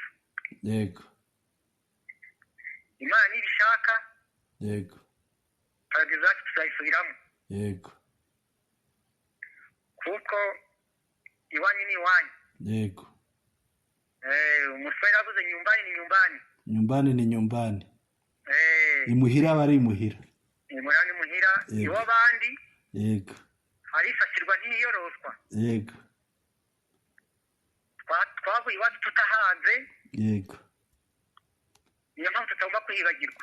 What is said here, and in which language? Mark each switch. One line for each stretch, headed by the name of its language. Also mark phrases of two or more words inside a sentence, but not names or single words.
Kinyarwanda: Yego. Imana ibishaka. Yego. Paradizo yacu tuzayisubiramo. Yego. Kuko iwanyu ni iwanyu. Yego. Umusore yavuze
Swahili: nyumbani ni nyumbani. Nyumbani ni nyumbani.
Kinyarwanda: Imuhira aba ari imuhira. Imuhira ni imuhira. Iw'abandi. Yego. Harisasirwa ntiyoroswa. Yego. Twavuye iwacu tutahanze. Yego. Niyo mpamvu tutagomba kwibagirwa.